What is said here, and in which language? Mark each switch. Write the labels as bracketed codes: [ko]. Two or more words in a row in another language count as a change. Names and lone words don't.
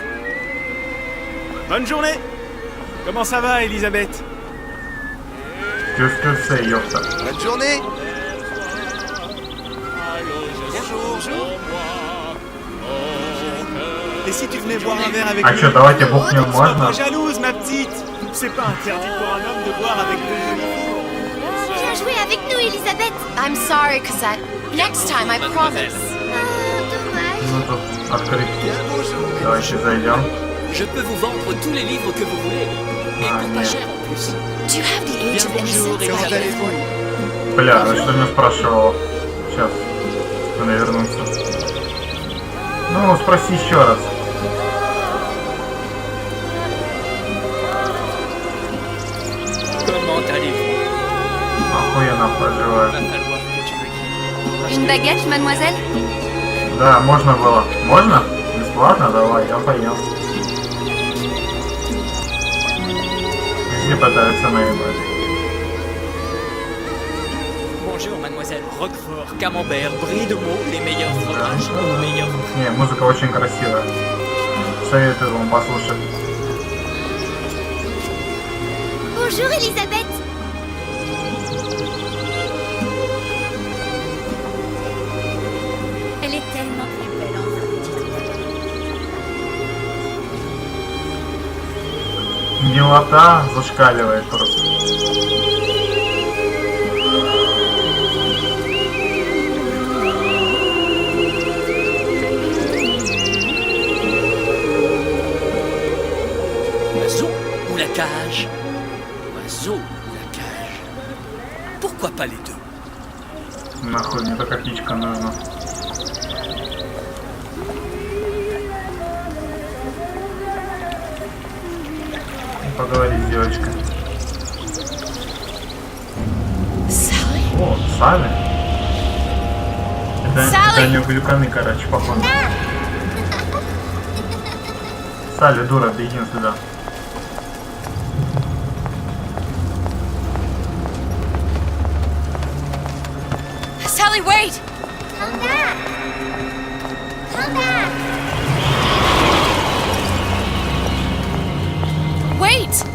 [fr] Bonne journée. Comment ça va, Elisabeth? Qu'est-ce que c'est, ёпта? Bonne journée. Bonjour. Et si tu venais boire un verre avec [ru] А [fr] nous? [ru] чё, давайте бухнем, [fr] Sois [ru] можно? [fr] pas jalouse, ma petite. C'est pas interdit pour un homme de boire avec deux jolies filles. Viens jouer avec nous, Elisabeth. [en] I'm sorry, Cosette. Next time, I promise. [fr] Dommage. [ru] Ну тут открыть. [fr] Bien, bonjour. [ru] Давайте зайдем. [fr] Je peux vous vendre tous les livres que vous voulez. Et pour pas cher en plus. [en] Do you have the age of innocence? [fr] Comment allez-vous? [ru] Бля, ну что меня спрашивал? Сейчас. Надо вернуться. Ну, спроси еще раз. [fr] Comment allez-vous? [ru] Охуенно поживаю. [fr] Va falloir que tu me dises. Une baguette, mademoiselle? [ru] Да, можно было. Можно? Бесплатно? Давай, я поем. Все пытаются наебать. [fr] Bonjour, mademoiselle. Roquefort, camembert, brie de meaux, les meilleurs fromages, les meilleurs... [ru] Не, музыка очень красивая. Советую вам послушать. [fr] Bonjour, Elisabeth. Elle est tellement plus belle en [ru] Милота зашкаливает просто. [fr] Oiseau ou la cage? Oiseau ou la cage? Pourquoi pas les deux? [ru] Нахуй, мне только птичка нужна. Поговорить с девочкой. Sally? О, Салли? Это Салли! они увлеканы, короче, походу. Салли, дура, беги сюда. [en] Sally, wait! Come back. Come back. Wait!